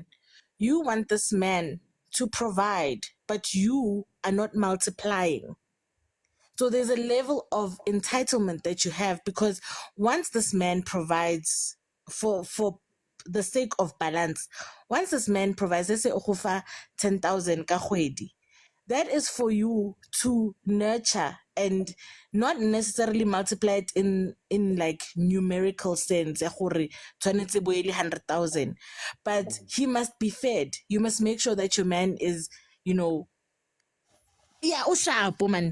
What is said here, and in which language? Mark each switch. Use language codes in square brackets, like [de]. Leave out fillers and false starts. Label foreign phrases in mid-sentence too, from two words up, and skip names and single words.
[en] You want this man to provide, but you are not multiplying. So there's a level of entitlement that you have, because once this man provides for the sake of balance, once this man provides, let's say [tn] ogofa 10,000 ka kgwedi, [en] that is for you to nurture and not necessarily multiply it in like numerical sense, 100,000, but he must be fed. You must make sure that your man is, usharp, man.